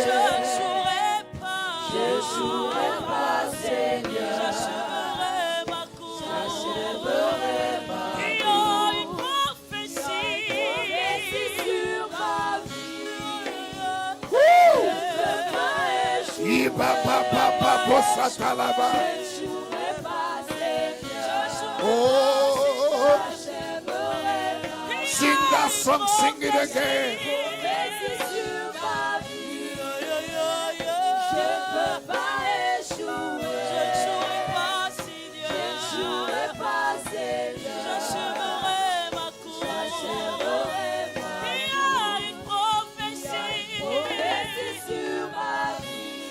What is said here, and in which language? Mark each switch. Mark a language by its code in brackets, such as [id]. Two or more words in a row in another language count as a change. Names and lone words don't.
[fr] Je ne jouerai pas. Je ne jouerai pas, Seigneur. J'achèverai ma course. J'achèverai ma course. Il y a une prophétie. Sur ma vie. Je ne peux pas échouer. Iba ba ba ba bossa talaba. Je ne jouerai pas, Seigneur. Oh, J'achèverai ma course. [en] sing that song, sing it again. [fr] Prophétie sur ma vie. Je ne peux pas échouer. Je ne jouerai pas, Seigneur. Je ne jouerai pas, Seigneur. J'achèverai ma course. J'achèverai ma course. Il y a une prophétie. Prophétie sur ma vie.